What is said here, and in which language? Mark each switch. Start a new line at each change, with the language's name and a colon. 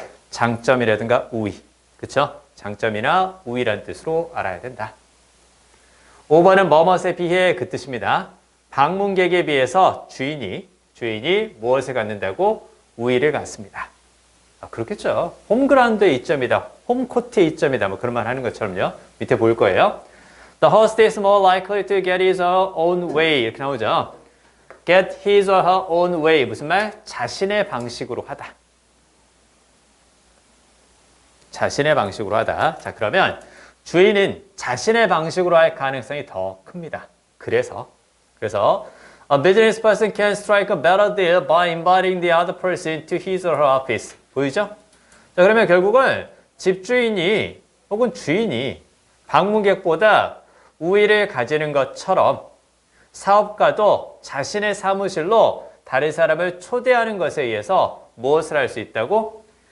Korean: 장점이라든가 우위. 그쵸? 장점이나 우위라는 뜻으로 알아야 된다. 5번은 뭐뭇에 비해 그 뜻입니다. 방문객에 비해서 주인이 무엇을 갖는다고? 우위를 갖습니다. 아, 그렇겠죠. 홈그라운드의 이점이다. 홈코트의 이점이다. 뭐 그런 말 하는 것처럼요. 밑에 볼 거예요.
English: The host is more likely to get his or her own way.
Korean: 이렇게 나오죠.
English: Get his or her own way.
Korean: 무슨 말? 자신의 방식으로 하다. 자신의 방식으로 하다. 자, 그러면 주인은 자신의 방식으로 할 가능성이 더 큽니다. 그래서
English: a business person can strike a better deal by inviting the other person to his or her office.
Korean: 보이죠? 자, 그러면 결국은 집주인이 혹은 주인이 방문객보다 우위를 가지는 것처럼 사업가도 자신의 사무실로 다른 사람을 초대하는 것에 의해서 무엇을 할 수 있다고?